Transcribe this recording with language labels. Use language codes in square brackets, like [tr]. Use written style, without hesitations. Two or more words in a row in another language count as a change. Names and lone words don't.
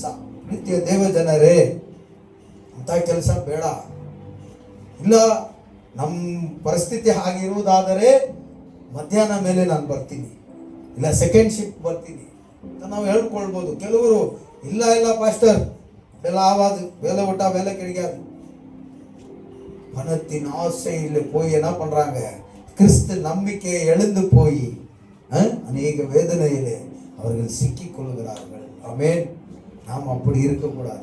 [kn] ನಿತ್ಯ ದೇವ ಜನರೇ, ಅಂತ ಕೆಲಸ ಬೇಡ. ಇಲ್ಲ ನಮ್ಮ ಪರಿಸ್ಥಿತಿ ಹಾಗಿರುವುದಾದರೆ ಮಧ್ಯಾಹ್ನ ಮೇಲೆ ನಾನು ಬರ್ತೀನಿ, ಇಲ್ಲ [en] second shift [kn] ಬರ್ತೀನಿ ಅಂತ ನಾವು ಹೇಳ್ಕೊಳ್ಬೋದು. ಕೆಲವರು ಇಲ್ಲ ಪಾಸ್ಟರ್ [ta] வேலை ஆகாது, வேலை விட்டா வேலை கிடைக்காது. பணத்தின் ஆசையில் போய் என்ன பண்றாங்க, கிறிஸ்து நம்பிக்கையை எழுந்து போய் அநேக வேதனையிலே அவர்கள் சிக்கிக் கொள்கிறார்கள். ஆமென். நாம் அப்படி இருக்கக்கூடாது.